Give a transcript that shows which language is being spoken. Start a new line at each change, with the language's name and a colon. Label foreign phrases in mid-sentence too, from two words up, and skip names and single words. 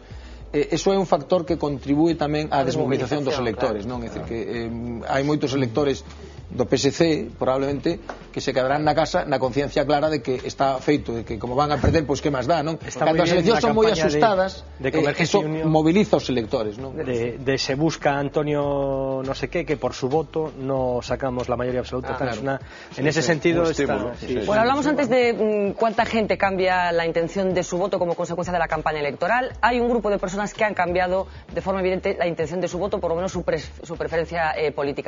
Galician: Eso é un factor que contribúe tamén á desmovilización dos electores, non? É dicir, que hai moitos electores do PSC, probablemente, que se quedarán na casa na conciencia clara de que está feito, de que
Spanish: como van a perder,
Galician: pois que máis dá, non? Cando as eleccións son moi asustadas, eso moviliza os electores, non?
Spanish: Se busca Antonio no sé qué, que por su voto no sacamos la mayoría absoluta. En ese sentido está... Bueno, hablamos antes de cuánta gente cambia la intención de su voto como consecuencia de la campaña electoral. Hay un grupo de personas que han cambiado de forma evidente la intención de su voto, por lo menos su preferencia política.